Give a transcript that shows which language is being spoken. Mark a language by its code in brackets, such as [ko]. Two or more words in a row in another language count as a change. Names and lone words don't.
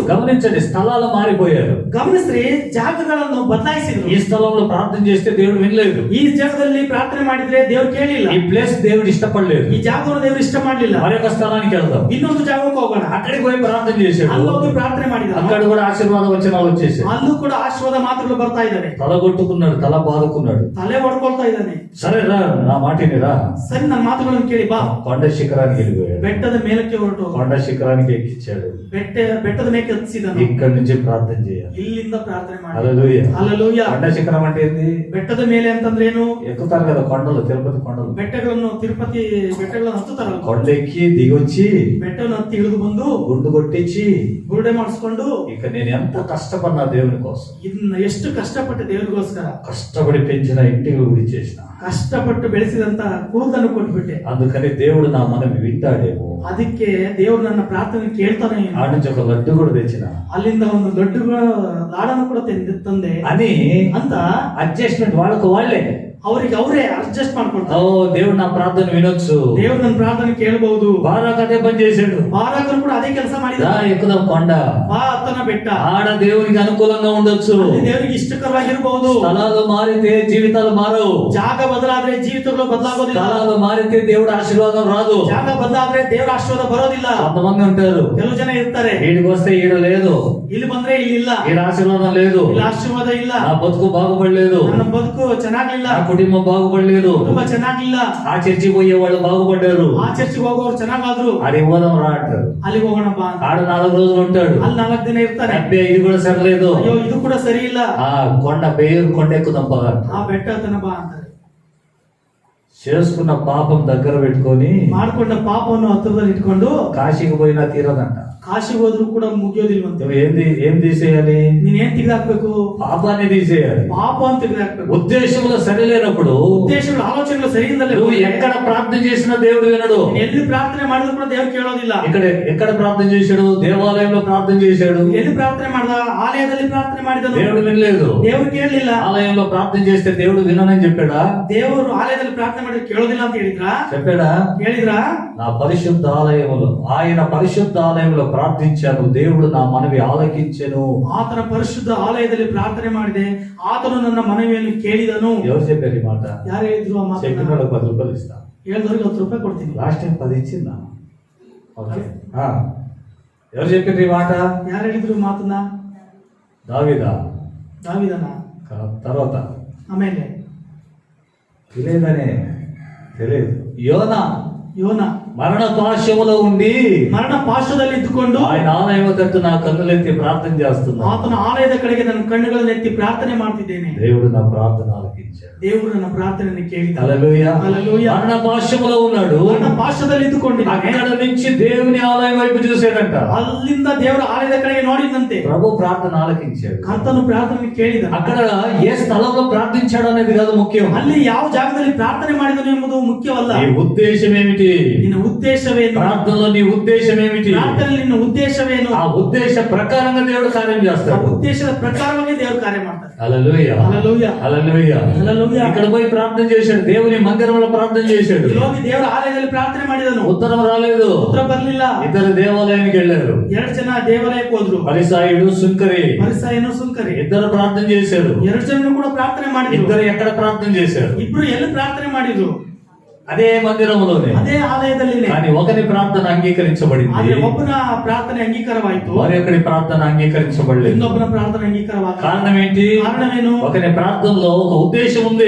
[te] గమనించండి, స్థలాలు మారిపోయారు. [kn] ಗಮನಿಸ್ರಿ, ಜಾಗಗಳನ್ನು ಬದಲಾಯಿಸಿದ್ರು. [te] ఈ స్థలంలో ప్రార్థన చేస్తే దేవుడు వినలేదు, [kn] ಈ ಜಾಗದಲ್ಲಿ ಪ್ರಾರ್ಥನೆ ಮಾಡಿದ್ರೆ ದೇವ್ರು ಕೇಳಿಲ್ಲ, [te] ఈ ప్లేస్ దేవుడు ఇష్టపడలేదు. [kn] ಈ ಜಾಗವನ್ನು ದೇವ್ರು ಇಷ್ಟ ಮಾಡ್ಲಿಲ್ಲ. [te] మరొక స్థలానికి వెళ్దాం, [kn] ಇನ್ನೊಂದು ಜಾಗಕ್ಕೆ ಹೋಗೋಣ. [te] అక్కడికి పోయి ప్రార్థన చేశాడు, [kn] ಅಲ್ಲಿ ಹೋಗಿ ಪ್ರಾರ್ಥನೆ ಮಾಡಿದ. [te] అక్కడ కూడా ఆశీర్వాద వచనాలు వచ్చేసాయి. [kn] ಅಲ್ಲೂ ಕೂಡ ಆಶೀರ್ವಾದ ಮಾತುಗಳು ಬರ್ತಾ ಇದ್ದಾವೆ. [te] తల కొట్టుకున్నాడు, తల బాదుకున్నాడు. [kn] ತಲೆ ಹೊಡ್ಕೊಳ್ತಾ ಇದ್ದಾನೆ. [te] సరే రా, నా మాటిని రా, [kn] ಸರಿ, ನನ್ನ ಮಾತುಗಳನ್ನು ಕೇಳಿ ಬಾ. [te] కొండ శిఖరానికి వెళ్ళిపోయాడు, [kn] ಬೆಟ್ಟದ ಮೇಲಕ್ಕೆ ಹೊರಟು [te] కొండ శిఖరానికి ఎక్కించాడు. [kn] ಬೆಟ್ಟದ ಮೇಲೆ ಹತ್ತಿಸಿದನು. [te] ఇక్కడి నుంచి ప్రార్థన చేయాలి. [kn] ಇಲ್ಲಿಂದ ಪ್ರಾರ್ಥನೆ ಮಾಡಿ. [te] హల్లెలూయా. [kn] ಹಲ್ಲೆಲೂಯಾ. [te] కొండ శిఖరం అంటే ఏంది? [kn] ಬೆಟ್ಟದ ಮೇಲೆ ಅಂತಂದ್ರೆ ಏನು? [te] ఎక్కుతారు కదా కొండలు, తిరుపతి కొండలు. [kn] ತಿರುಪತಿ ಬೆಟ್ಟಗಳನ್ನು ಹತ್ತುತ್ತಾರಲ್ಲ, [te] కొండ ఎక్కి దిగొచ్చి [kn] ಬೆಟ್ಟವನ್ನು ಹತ್ತಿ ಇಳಿದು ಬಂದು [te] గుండు కొట్టించి [kn] ಬುರುಡೆ ಮಾಡಿಸ್ಕೊಂಡು, [te] ఇక నేను ఎంత కష్టపడినా దేవుని కోసం, [kn] ಇದನ್ನ ಎಷ್ಟು ಕಷ್ಟಪಟ್ಟು ದೇವರಿಗೋಸ್ಕರ, [te] కష్టపడి పెంచిన ఇంటికి గుడి చేసిన, [kn] ಕಷ್ಟಪಟ್ಟು ಬೆಳೆಸಿದಂತ ಕೂದಲನ್ನು ಕೊಟ್ಬಿಟ್ಟೆ. [te] అందుకని దేవుడు నా మనం వింటాడేమో, [kn] ಅದಕ್ಕೆ ದೇವ್ರು ನನ್ನ ಪ್ರಾರ್ಥನೆ ಕೇಳ್ತಾನೆ. [te] ఆ నుంచి ఒక లడ్డు కూడా తెచ్చిన, [kn] ಅಲ್ಲಿಂದ ಒಂದು ದೊಡ್ಡ ಲಾಡನ್ನು ಕೂಡ ತಂದೆ [te] అని [kn] ಅಂತ [te] అడ్జస్ట్మెంట్ వాళ్ళకు వాళ్ళే. [kn] ಅವರಿಗೆ ಅವರೇ ಅಡ್ಜಸ್ಟ್ ಮಾಡ್ಕೊಳ್ತಾರೆ. [te] ఓ దేవుడు నా ప్రార్థన వినొచ్చు, [kn] ದೇವ್ರು ನನ್ನ ಪ್ರಾರ್ಥನೆ ಕೇಳಬಹುದು. [te] బారాకు అదే పని చేశాడు. [kn] ಬಾರಾಕರು ಕೂಡ ಅದೇ ಕೆಲಸ ಮಾಡಿದ. [te] ఎక్కుదాం కొండ, [kn] ಬಾ ಹತ್ತನ ಬೆಟ್ಟ, [te] ఆడ దేవునికి అనుకూలంగా ఉండొచ్చు, [kn] ಅಲ್ಲಿ ದೇವರಿಗೆ ಇಷ್ಟಕರವಾಗಿರಬಹುದು. [te] స్థలాలు మారితే జీవితాలు మారవు, [kn] ಜಾಗ ಬದಲಾದ್ರೆ ಜೀವಿತಗಳು ಬದಲಾಗೋದಿಲ್ಲ. [te] స్థలాలు మారితే దేవుడు ఆశీర్వాదం రాదు. [kn] ಜಾಗ ಬದಲಾದ್ರೆ ದೇವರ ಆಶೀರ್ವಾದ ಬರೋದಿಲ್ಲ. [te] కొంతమంది ఉంటారు, [kn] ಕೆಲವು ಜನ ಇರ್ತಾರೆ, [te] వీడికి వస్తే ఈడ లేదు, [kn] ಇಲ್ಲಿ ಬಂದ್ರೆ ಇಲ್ಲಿ ಇಲ್ಲ, [te] ఈడ ఆశీర్వాదం లేదు, [kn] ಇಲ್ಲಿ ಆಶೀರ್ವಾದ ಇಲ್ಲ, [te] నా బతుకు బాగుపడలేదు, [kn] ನನ್ನ ಬದುಕು ಚೆನ್ನಾಗಿಲ್ಲ, [te] నా కుటుంబం బాగుపడలేదు, [kn] ಕುಟುಂಬ ಚೆನ್ನಾಗಿಲ್ಲ, [te] ఆ చర్చి పోయే వాళ్ళు బాగుపడ్డారు, [kn] ಆ చర్చిಗೆ ಹೋಗೋರು ಚೆನ್ನಾಗಾದ್ರು, [te] ఆడి పోదాం రా అంటారు. [kn] ಅಲ್ಲಿಗೆ ಹೋಗೋಣ ಬಾ. [te] ఆడ 4 రోజులు ఉంటాడు, [kn] ಅಲ್ಲಿ 4 ದಿನ ಇರ್ತಾನೆ. [te] అబ్బే ఇది కూడా సరిలేదు, [kn] ಅಯ್ಯೋ ಇದು ಕೂಡ ಸರಿ ಇಲ್ಲ, [te] ఆ కొండ పేరు కొండ ఎక్కుదాం పద [kn] ಆ [te] అంటారు. [kn] ಬೆಟ್ಟ ಹತ್ತನ ಬಾ ಅಂತಾರೆ. [te] చేసుకున్న పాపం దగ్గర పెట్టుకొని [kn] ಮಾಡ್ಕೊಂಡ ಪಾಪವನ್ನು ಹತ್ತಿರದಲ್ಲಿ ಇಟ್ಕೊಂಡು [te] కాశీకి పోయినా తీరదంట. [kn] ಕಾಶಿಗೆ ಹೋದ್ರು ಕೂಡ ಮುಗಿಯೋದಿಲ್ವಂತೆ. [te] నువ్వు ఏం తీసేయాలి? [kn] ನೀನ್ ಏನ್ ತೆಗೆದಾಕ್ಬೇಕು? [te] పాపాన్ని తీసేయాలి. [kn] ಪಾಪ ಅಂತ ತೆಗೆದಾಕ್ಬೇಕು. [te] ఉద్దేశంలో సరిలేనప్పుడు, [kn] ಉದ್ದೇಶಗಳು ಆಲೋಚನೆಗಳು ಸರಿ ಇಲ್ಲದೆ [te] నువ్వు ఎక్కడ ప్రార్థన చేసినా దేవుడు వినడు. [kn] ಎಲ್ಲಿ ಪ್ರಾರ್ಥನೆ ಮಾಡಿದ್ರು ಕೂಡ ದೇವ್ರು ಕೇಳೋದಿಲ್ಲ. [te] ఎక్కడ ప్రార్థన చేశాడు? దేవాలయంలో ప్రార్థన చేశాడు, [kn] ಎಲ್ಲಿ ಪ್ರಾರ್ಥನೆ ಮಾಡ್ದ? ಆಲಯದಲ್ಲಿ ಪ್ರಾರ್ಥನೆ ಮಾಡಿದನು, [te] దేవుడు వినలేదు. [kn] ದೇವ್ರು ಕೇಳಲಿಲ್ಲ. [te] ఆలయంలో ప్రార్థన చేస్తే దేవుడు విననని చెప్పాడా? [kn] ದೇವರು ಆಲಯದಲ್ಲಿ ಪ್ರಾರ್ಥನೆ ಮಾಡಿದ್ರೆ ಕೇಳೋದಿಲ್ಲ ಅಂತ [te] చెప్పాడా? [kn] ಹೇಳಿದ್ರಾ? [te] నా పరిశుద్ధ ఆలయములో, ఆయన పరిశుద్ధ ఆలయంలో ప్రార్థించాను, దేవుడు నా మనవి ఆలకించెను. [kn] ಆತನ ಪರಿಶುದ್ಧ ಆಲಯದಲ್ಲಿ ಪ್ರಾರ್ಥನೆ ಮಾಡಿದೆ, ಆತನು ನನ್ನ ಮನವಿಯನ್ನು ಕೇಳಿದನು. [te] ఎవరు చెప్పారు ఈ మాట? [kn] ಯಾರು ಹೇಳಿದ್ರು ಆ ಮಾತನ್ನ? [te] చెప్పిన వాళ్ళకి 10 రూపాయలు ఇస్తా. [kn] ಹೇಳಿದವ್ರಿಗೆ 10 ರೂಪಾಯಿ ಕೊಡ್ತೀನಿ. [en] last time [te] 10 ఇచ్చిందా? ఓకే. ఎవరు చెప్పారు ఈ మాట? [kn] ಯಾರು ಹೇಳಿದ್ರು ಈ ಮಾತನ್ನ? [te] దావీదా? [kn] ದಾವೀದನ. [te] తర్వాత [kn] ಆಮೇಲೆ [te] తెలియదు. యోనా [kn] ಯೋನ [te] మరణ పాశములో ఉండి, [kn] ಮರಣ ಪಾಶದಲ್ಲಿ ಇದ್ದುಕೊಂಡು [te] ఆయన ఆలయం తట్టు నా కన్నులెత్తి ప్రార్థన చేస్తున్నా, [kn] ಆತನ ಆಲಯದ ಕಡೆಗೆ ನನ್ನ ಕಣ್ಣುಗಳನ್ನು ಎತ್ತಿ ಪ್ರಾರ್ಥನೆ ಮಾಡ್ತಿದ್ದೇನೆ. [te] దేవుడు నా ప్రార్థన ఆలకించాడు. [kn] ದೇವರು ನನ್ನ ಪ್ರಾರ್ಥನೆಯನ್ನು ಕೇಳಿದ. [te] హల్లెలూయా. [kn] హల్లెలూయా. [te] మరణ పాశములో ఉన్నాడు, [kn] ಮರಣ ಪಾಶದಲ್ಲಿ ಇದ್ದುಕೊಂಡಿದ್ದಾನೆ. [te] అక్కడ నుంచి దేవుని ఆలయం వైపు చూసాడంట. [kn] ಅಲ್ಲಿಂದ ದೇವರ ಆಲಯದ ಕಡೆಗೆ ನೋಡಿದಂತೆ [te] ప్రభు ప్రార్థన ఆలకించాడు. [kn] ಕರ್ತನು ಪ್ರಾರ್ಥನೆ ಕೇಳಿದ. [te] అక్కడ ఏ స్థలంలో ప్రార్థించాడు అనేది కాదు ముఖ్యం, [kn] ಅಲ್ಲಿ ಯಾವ ಜಾಗದಲ್ಲಿ ಪ್ರಾರ್ಥನೆ ಮಾಡಿದನು ಎಂಬುದು ಮುಖ್ಯವಲ್ಲ. [te] ఈ ఉద్దేశం ఏమిటి? [kn] ನಿನ್ನ ఉద్దేశమేను? [te] ప్రార్థనలో నీ ఉద్దేశం ఏమిటి? [kn] ಪ್ರಾರ್ಥನೆಯಲ್ಲಿ ನಿನ್ನ ಉದ್ದೇಶವೇನು? [te] ఆ ఉద్దేశ ప్రకారంగా దేవుడు కార్యం [kn] ಆ [te] చేస్తాడు. [kn] ಉದ್ದೇಶದ ಪ್ರಕಾರವಾಗಿ ದೇವರು ಕಾರ್ಯ ಮಾಡ್ತಾರೆ. [te] హల్లెలూయా, [kn] హల్లెలూయా, [te] హల్లెలూయా. [kn] హల్లెలూయా. [te] ఇక్కడ పోయి ప్రార్థన చేశాడు, దేవుని మందిరంలో ప్రార్థన చేశాడు. [kn] ಇಲ್ಲಿ ಹೋಗಿ ದೇವರ ಆಲಯದಲ್ಲಿ ಪ್ರಾರ್ಥನೆ ಮಾಡಿದನು. [te] ఉత్తరం రాలేదు. [kn] ಉತ್ತರ ಬರಲಿಲ್ಲ. [te] ఇద్దరు దేవాలయానికి వెళ్ళారు. [kn] 2 ಜನ ದೇವಾಲಯಕ್ಕೆ ಹೋದ್ರು. [te] పరిసాయుడు, సుంకరి. [kn] ಪರಿಸಾಯನು ಸುಂಕರಿ. [te] ఇద్దరు ప్రార్థన చేశారు. [kn] 2 ಜನರು ಕೂಡ ಪ್ರಾರ್ಥನೆ ಮಾಡಿದ್ರು. [te] ఇద్దరు ఎక్కడ ప్రార్థన చేశారు? [kn] ಇಬ್ರು ಎಲ್ಲಿ ಪ್ರಾರ್ಥನೆ ಮಾಡಿದ್ರು? [te] అదే మందిరంలోనే. [kn] ಅದೇ ಆಲಯದಲ್ಲಿನೇ. [te] కానీ ఒకరి ప్రార్థన అంగీకరించబడింది, [kn] ಆದ್ರೆ ಒಬ್ಬನ ಪ್ರಾರ್ಥನೆ ಅಂಗೀಕಾರವಾಯಿತು, [te] మరొకరి ప్రార్థన అంగీకరించబడలేదు. [kn] ಇನ್ನೊಬ್ಬನ ಪ್ರಾರ್ಥನೆ ಅಂಗೀಕಾರವಾಗಲಿಲ್ಲ. [te] కారణం ఏంటి? [kn] ಕಾರಣವೇನು? [te] ఒకరి ప్రార్థనలో ఒక ఉద్దేశం ఉంది,